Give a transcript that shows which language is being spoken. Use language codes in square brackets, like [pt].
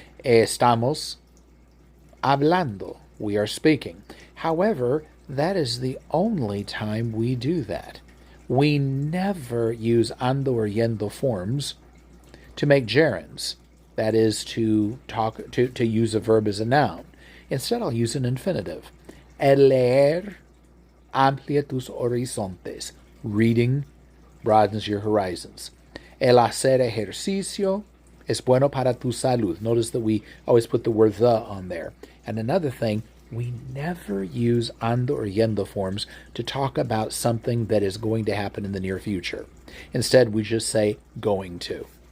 [es] Estamos hablando. [en] We are speaking. However, that is the only time we do that. We never use ando or yendo forms to make gerunds. That is to use a verb as a noun. Instead, I'll use an infinitive. [es] El leer amplia tus horizontes. [en] Reading broadens your horizons. [es] El hacer ejercicio es bueno para tu salud. [en] Notice that we always put the word the on there. And another thing, we never use ando or yendo forms to talk about something that is going to happen in the near future. Instead, we just say going to.